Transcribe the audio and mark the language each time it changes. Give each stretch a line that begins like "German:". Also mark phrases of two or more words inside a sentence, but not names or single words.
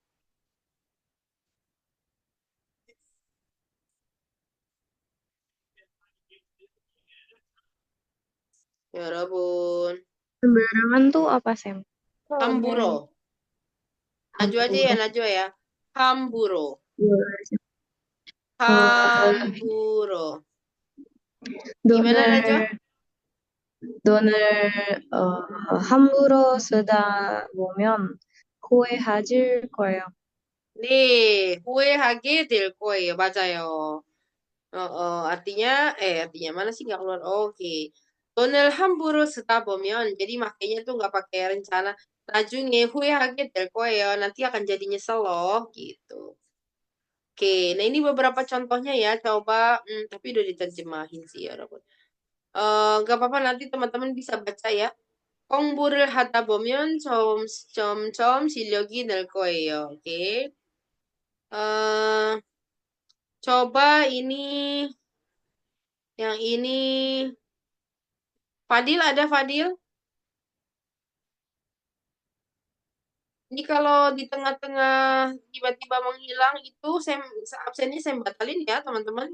Indonesian: Ya, Rabun. Sembarangan tuh apa, Sam? Hamburo. Najwa aja ya, Najwa ya. Hamburo. Hamburo. Gimana, Najwa?
Korean: 돈을 함부로 쓰다 보면 후회하실 거예요. 네, 후회하게 될 거예요. 맞아요.
Indonesian: artinya mana sih nggak keluar? Oke.
Korean: 돈을 함부로 쓰다 보면,
Indonesian: jadi makanya tuh nggak pakai rencana.
Korean: 나중에 후회하게 될 거예요.
Indonesian: Nanti akan jadi nyesel loh, gitu. Oke, nah ini beberapa contohnya ya. Coba, tapi udah diterjemahin sih ya, Rabun. Nggak apa-apa nanti teman-teman bisa baca ya.
Korean: 공부를 하다 보면 점점 실력이 늘 거예요.
Indonesian: Oke. Coba ini, yang ini, Fadil ada Fadil? Ini kalau di tengah-tengah tiba-tiba menghilang itu, absennya saya batalin ya teman-teman.